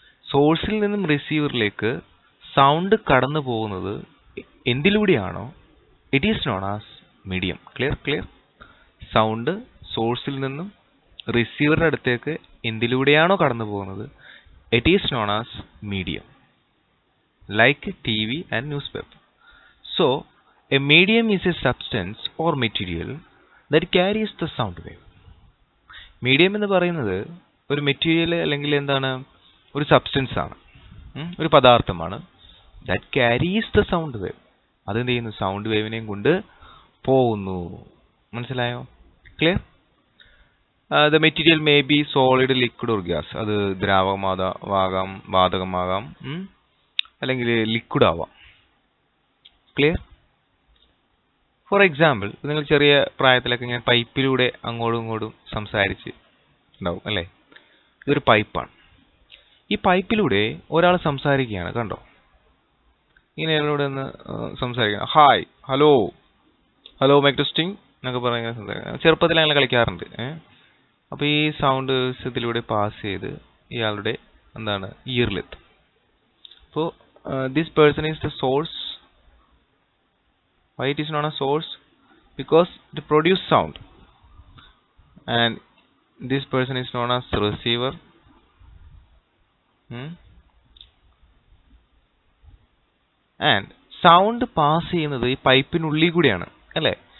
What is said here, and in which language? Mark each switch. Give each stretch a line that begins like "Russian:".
Malayalam: സോഴ്സിൽ നിന്നും റിസീവറിലേക്ക് സൗണ്ട് കടന്നു പോകുന്നത് എന്തിലൂടെയാണോ,
English: It is known as medium.
Malayalam: Clear? Sound സോഴ്സിൽ നിന്നും റിസീവറുടെ അടുത്തേക്ക് എന്തിലൂടെയാണോ കടന്നു പോകുന്നത്,
English: It is known as medium, like TV and newspaper. So a medium is a substance or material that carries the sound wave.
Malayalam: Medium എന്ന് പറയുന്നത് ഒരു മെറ്റീരിയൽ അല്ലെങ്കിൽ എന്താണ്, ഒരു സബ്സ്റ്റൻസ് ആണ്, ഒരു പദാർത്ഥമാണ്.
English: That carries the sound wave.
Malayalam: അതെന്ത് ചെയ്യുന്നു? സൗണ്ട് വേവിനെയും കൊണ്ട് പോകുന്നു. മനസ്സിലായോ? Clear?
English: The material may be solid, liquid or gas.
Malayalam: അത് ദ്രാവകമാകാം, വാതകമാകാം, അല്ലെങ്കിൽ ലിക്വിഡ് ആവാം. ക്ലിയർ?
English: for example,
Malayalam: നിങ്ങൾ ചെറിയ പ്രായത്തിലൊക്കെ ഇങ്ങനെ പൈപ്പിലൂടെ അങ്ങോട്ടും ഇങ്ങോട്ടും സംസാരിച്ച് ഉണ്ടാവും അല്ലേ? ഇതൊരു പൈപ്പാണ്. ഈ ഈ പൈപ്പിലൂടെ ഒരാൾ സംസാരിക്കുകയാണ്, കണ്ടോ? ഇങ്ങനെ ഇവിടെ നിന്ന് സംസാരിക്കണം. Hi, hello, hello mic testing എന്നൊക്കെ പറഞ്ഞ സംസാരിക്കണം. ചെറുപ്പത്തിൽ അങ്ങനെ കളിക്കാറുണ്ട്. അപ്പോൾ ഈ സൗണ്ട് ഇതിലൂടെ പാസ് ചെയ്ത് ഇയാളുടെ എന്താണ് ഇയറിലെത്തും.
English: അപ്പോൾ this person is the source. Why it is known as source? Because it produce sound, and this person is known as receiver.
Malayalam: And sound pass ചെയ്യുന്നത് ഈ പൈപ്പിനുള്ളിൽ കൂടിയാണ്, അല്ലേ?